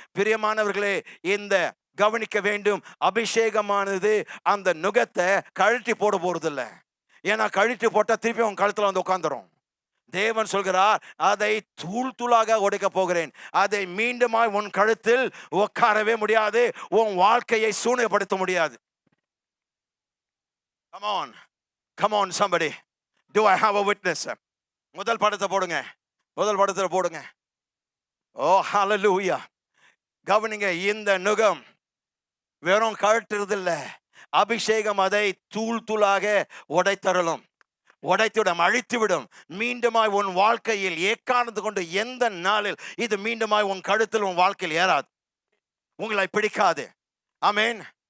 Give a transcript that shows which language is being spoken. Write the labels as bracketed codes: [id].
[ta] பிரியமானவர்களே, இந்த கவனிக்க வேண்டும், அபிஷேகமானது அந்த நுகத்தை கழட்டி போட போறதில்லை. ஏன்னா கழட்டி போட்டா திருப்பி உன் கழுத்துல வந்து உட்காந்துரும். தேவன் சொல்கிறார், அதை தூளாக உடைக்க போகிறேன். அதை மீண்டுமாய் உன் கழுத்தில் உட்காரவே முடியாது, உன் வாழ்க்கையை சூனியப்படுத்த முடியாது. [en] Come on somebody. Do I have a witness? [ta] முதல் படத்தை போடுங்க. ஓ ஹalleluya. கவனிங்க, இந்த நுகம் வெறும் கழற்றுறது இல்ல, அபிஷேகம் அதை தூள் தூளாக உடைத்தருளும், உடைத்துவிடும், அழித்துவிடும். மீண்டுமாய் உன் வாழ்க்கையில் ஏக்காந்து கொண்டு எந்த நாளில் இது மீண்டுமாய் உன் கழுத்தில் உன் வாழ்க்கையில் ஏறாது, உங்களை பிடிக்காது. ஆமென்.